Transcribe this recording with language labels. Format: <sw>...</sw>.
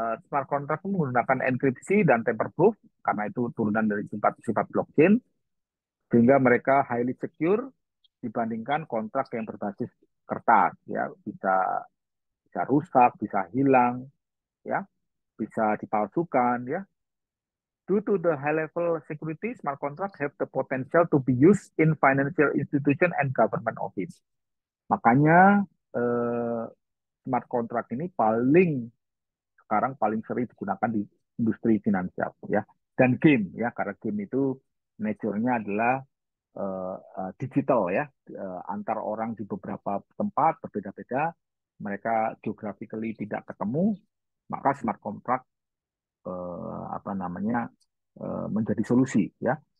<id>Smart contract menggunakan enkripsi dan tamper-proof karena itu turunan dari sifat-sifat blockchain, sehingga mereka</id> <en>highly secure</en> <id>dibandingkan kontrak yang berbasis kertas ya, bisa bisa rusak, bisa hilang ya, bisa dipalsukan ya.</id> <en>Due to the high level security, smart contract have the potential to be used in financial institution and government office.</en> <id>Makanya smart contract ini sekarang paling sering digunakan di industri finansial ya, dan game ya, karena game itu nature-nya adalah digital ya, antar orang di beberapa tempat berbeda-beda, mereka geographically tidak ketemu, maka smart contract apa namanya menjadi solusi ya.</id>